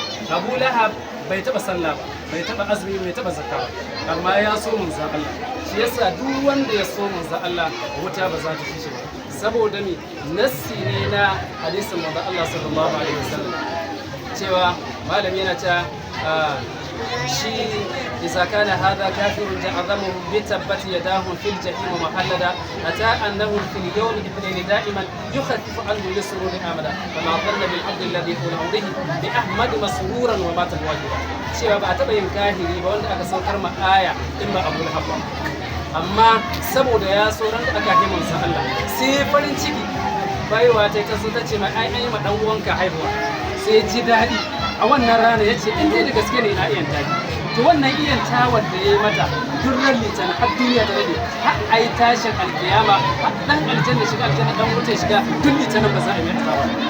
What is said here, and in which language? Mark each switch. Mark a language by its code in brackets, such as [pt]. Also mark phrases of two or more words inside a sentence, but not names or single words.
[ha] Abu Lahab bai taɓa sallah ba, bai taɓa azumi, bai taɓa zakka ba, amma ya so manzon Allah. Shi yasa duk wanda ya so manzon Allah, wuta ba za ta ci shi ba. Saboda me? Nassi ne na hadisin manzon Allah [ar] صلى الله عليه وسلم. [ha] Cewa malami yana cewa, ah, shi [ar] إذا كان هذا كافر تعظمه بتبت يداه في الجحيم مخلدا، أتى أنه في اليوم الاثنين دائما يخفف عنه لسرور أمدا، فما ظن بالعبد الذي هو به بأحمد مسرورا ومات مواجدا. [ha] Cewa ba a taɓa yin kahiri ba wanda aka saukar ma aya in ba Abu Lahab ba. Amma saboda ya so ran da aka yi manzon Allah, sai farin ciki baiwa ta ta so ta ce mai, "Ai, an yi ma ɗan uwanka haihuwa." Sai ji daɗi. A wannan rana ya ce, "In dai da gaske ne na iya taki." To wannan iya tawar da ya yi mata duk ran Litinin har duniya ta rage, har a yi tashin alkiyama, har ɗan aljanna shiga aljanna, ɗan wuta shiga, duk Litinin ba za a yi mai tawar.